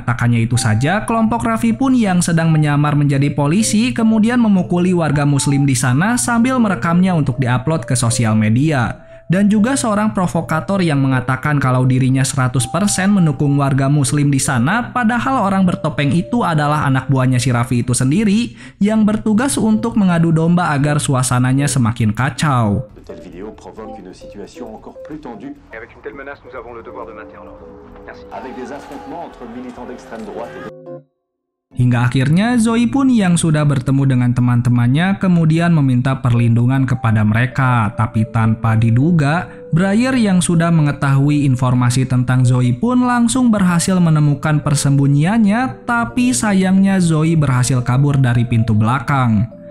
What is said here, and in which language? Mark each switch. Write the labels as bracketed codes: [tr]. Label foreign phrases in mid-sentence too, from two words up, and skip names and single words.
[id] Tak hanya itu saja, kelompok Raffi pun yang sedang menyamar menjadi polisi kemudian memukuli warga muslim di sana sambil merekamnya untuk diupload ke sosial media. Dan juga seorang provokator yang mengatakan kalau dirinya 100% mendukung warga muslim di sana, padahal orang bertopeng itu adalah anak buahnya si Raffi itu sendiri yang bertugas untuk mengadu domba agar suasananya semakin kacau. [fr] De telles vidéos provoquent une situation encore plus tendue. Et avec une telle menace, nous avons le devoir de maintenir l'ordre. Merci. Avec des affrontements entre militants d'extrême droite et [id] Hingga akhirnya Zoe pun yang sudah bertemu dengan teman-temannya kemudian meminta perlindungan kepada mereka. Tapi tanpa diduga, Briar yang sudah mengetahui informasi tentang Zoe pun langsung berhasil menemukan persembunyiannya, tapi sayangnya Zoe berhasil kabur dari pintu belakang.